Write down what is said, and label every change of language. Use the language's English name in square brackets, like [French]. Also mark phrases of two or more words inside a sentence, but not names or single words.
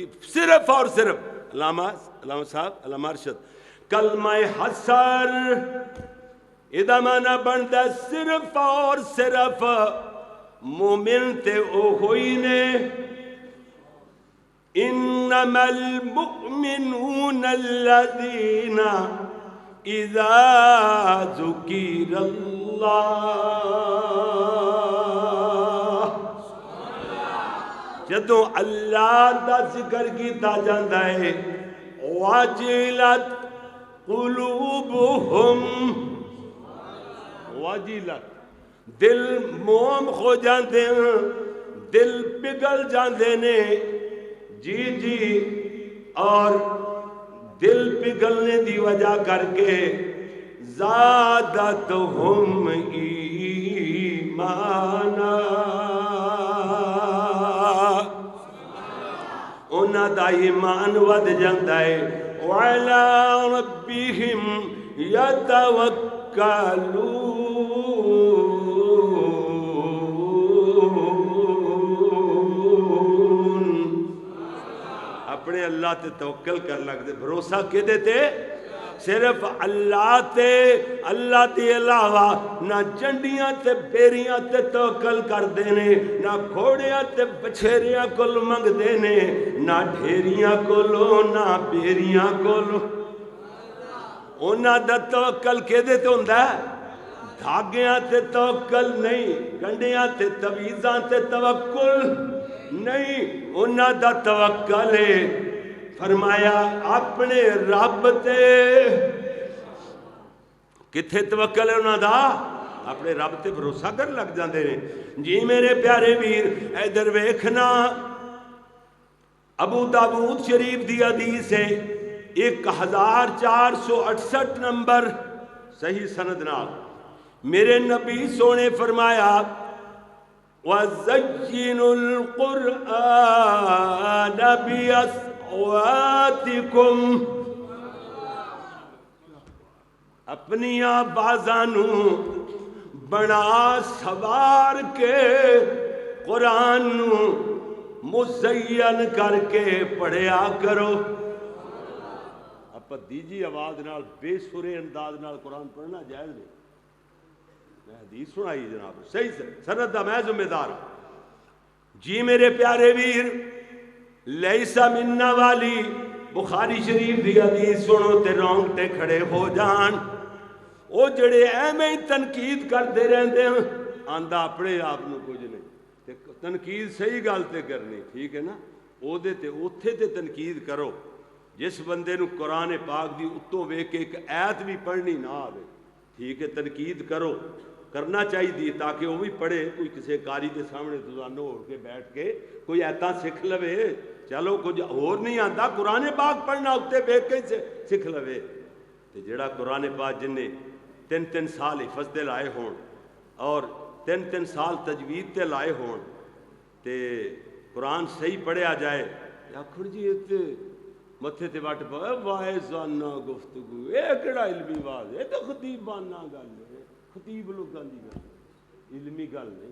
[Punjabi] صرف اور صرف علامہ صاحب علامہ ارشد کلمہ حسر ادا معنی بنتا صرف اور صرف مومن تے او ہوئی نے، [Arabic] انما المؤمنون الذین اذا ذکر اللہ، [Punjabi] جدوں اللہ دا ذکر کیتا جاندا ہے واجلت قلوبہم، واجلت دل موم ہو جاندے ہیں، دل پگھل جاندے نے، جی جی، اور دل پگھلنے دی وجہ کر کے [Arabic] زادتہم ایمانا، [Punjabi] انہاں دا ایمان ود جاندا ہے، [Arabic] وعلی ربہم یتوکلون، [Punjabi] اپنے اللہ تے توکل کر لگ دے، بھروسہ کے دیتے صرف اللہ تے، اللہ تے علاوہ نہ چنڈیاں تے بیریاں تے توکل کر دینے، نہ گھوڑیاں تے بچھیریاں کول منگ دینے، نہ ڈھیریاں کولو نہ بیریاں کولو، انہاں دا توکل کے دیتے ہوندہ ہے؟ دھاگیاں تے توکل نہیں، گنڈیاں تے تویزاں تے توکل نہیں، انہاں دا توکل ہے۔ فرمایا اپنے رب تے، کتھے توکل ہے انہاں دا؟ اپنے رب تے بھروسہ کر لگ جاندے نے۔ جی میرے پیارے ویر ادھر ویکھنا، ابو داؤد شریف دی حدیث ہے 1468 نمبر صحیح سند نال، میرے نبی سونے فرمایا [Arabic] وَزَيِّنُوا الْقُرْآنَ بِأَصْوَاتِكُمْ، [Punjabi] اپنی آوازاں نوں بنا سوار کے قرآن نوں مزین کر کے پڑھیا کرو۔ اپا دیجی آواز نال بے سرے انداز نال قرآن پڑھنا جائز نہیں۔ میں حدیث سنائی جناب، صحیح سند دا میں ذمہ دار ہوں جی میرے پیارے ویر۔ [Arabic] لیسا منا [Punjabi] والی بخاری شریف دی حدیث سنو تے رونگٹے کھڑے ہو جان۔ او جڑے ایویں تنقید کرتے رہندے ہیں، آندا اپنے آپ نو کچھ نہیں، تے تنقید صحیح گل تے کرنی، ٹھیک ہے نا، او دے تے اوتھے تے تنقید کرو۔ جس بندے نو قرآن پاک دی اتوں ویکھ کے ایک آیت بھی پڑھنی نہ آوے، ٹھیک ہے، تنقید کرو، [Urdu] کرنا چاہیے تاکہ وہ بھی پڑھے، کوئی کسی قاری کے سامنے [Punjabi] دوزانو ہو کے بیٹھ کے کوئی ایتاں سکھ لوے، [Urdu] چلو کچھ اور نہیں آتا، [Punjabi] قرآن پاک پڑھنا اتنے بیٹھ کے سکھ لوے۔ تے جڑا قرآن پاک جن نے 3 سال حفظ تے لائے ہون اور 3 سال تجوید تے لائے ہون تے قرآن صحیح پڑھیا جائے، آخر جی اتنے متھے تے وٹ پا واعظانہ گفتگو، اے کیڑا علمی واز ہے، تو خطیبانہ گل ہے، خطیب لوگاں دی گل، علمی گل نہیں۔